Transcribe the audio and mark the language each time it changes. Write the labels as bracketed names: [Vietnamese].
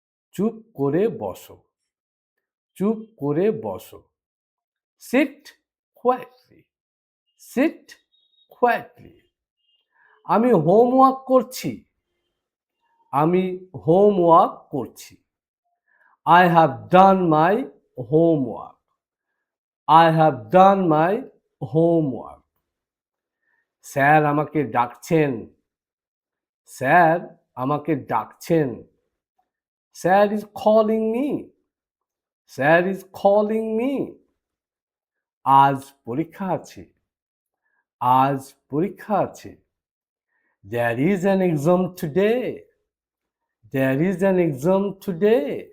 [Bangla] চুপ করে বসো, চুপ করে বসো। [English] Sit quietly, sit quietly. [Bangla] আমি হোমওয়ার্ক করছি, আমি হোমওয়ার্ক করছি। [English] I have done my homework, I have done my homework. [Bangla] Sir আমাকে ডাকছেন, স্যার আমাকে ডাকছেন। [English] Sir is calling me, sir is calling me. [Bangla] আজ পরীক্ষা আছে, আজ পরীক্ষা আছে। [English] There is an exam today, there is an exam today.